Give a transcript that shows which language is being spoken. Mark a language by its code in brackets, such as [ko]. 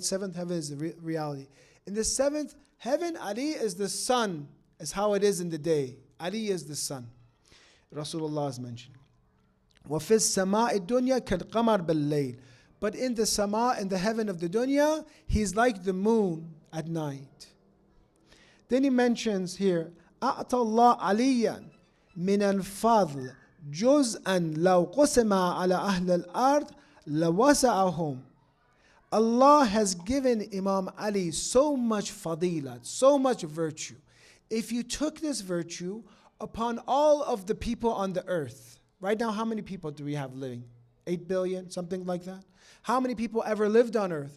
[en] 7th heaven is the reality. In the 7th heaven, Ali is the sun, as how it is in the day. Ali is the sun. Rasulullah is mentioning. [ar] وَفِي السَّمَاءِ الدُّنْيَا كَالْقَمَرِ بِاللَّيْلِ. [en] But in the sama, in the heaven of the dunya, he's like the moon at night. Then he mentions here, [ar] أَعْطَى اللَّهُ عَلِيًّا مِنَ الْفَضْلِ جُزْءًا لَوْ قُسِمَ عَلَى أَهْلِ الْأَرْضِ لَوَسَعَهُمْ. [en] Allah has given Imam Ali so much fadilat, so much virtue. If you took this virtue upon all of the people on the earth, right now how many people do we have living? 8 billion, something like that? How many people ever lived on earth?